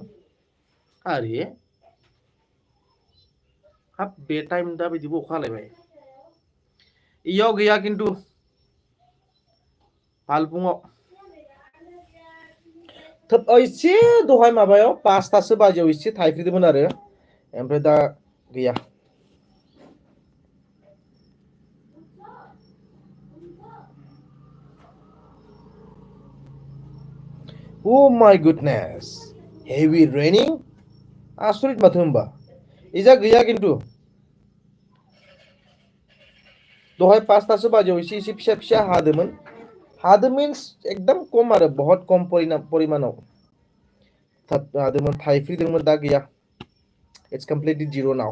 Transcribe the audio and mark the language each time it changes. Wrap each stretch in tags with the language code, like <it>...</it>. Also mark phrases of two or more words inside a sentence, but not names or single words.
<brx>आरे हाब बे टाइम दा बिदिबो अखा हालायबाय। इयाव गैया खिन्थु भालुकपुङाव। थोब एसे दहाय माबायाव 5थासो बाजियाव एसे थाइफ्रिदोंमोन आरो ओमफ्राय दा गैया।</brx> <en>Oh my goodness, heavy raining?</en> <brx>आसरित माथो होमबा। इजा गैया खिन्थु दहाय 5थासो बाजियाव एसे एसे फिसा फिसा हादोंमोन। हादों मिन्स एकदम खम आरो बहुत खम परिमाणाव हादोंमोन, थाइफ्रिदोंमोन, दा गैया।</brx> <en>It's completely zero now.</en>